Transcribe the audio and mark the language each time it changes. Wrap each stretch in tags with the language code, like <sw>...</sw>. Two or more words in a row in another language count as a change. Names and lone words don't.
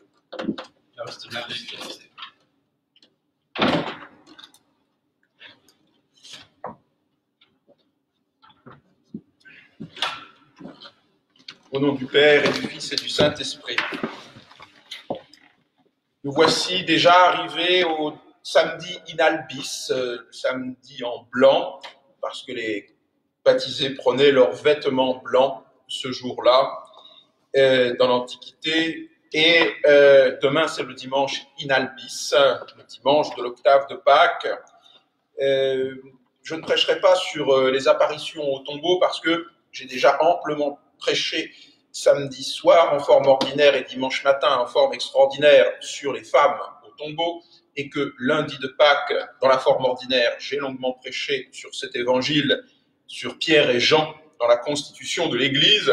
<fr>Au nom du Père et du Fils et du Saint-Esprit. Nous voici déjà arrivés au samedi</fr> <la>in albis,</la> <fr>samedi en blanc, parce que les baptisés prenaient leurs vêtements blancs ce jour-là dans l'Antiquité. Et demain, c'est le dimanche</fr> <la>in albis,</la> <fr>le dimanche de l'octave de Pâques. Je ne prêcherai pas sur les apparitions au tombeau parce que j'ai déjà amplement prêché samedi soir en forme ordinaire et dimanche matin en forme extraordinaire sur les femmes au tombeau, et que lundi de Pâques, dans la forme ordinaire, j'ai longuement prêché sur cet évangile, sur Pierre et Jean, dans la constitution de l'Église.</fr>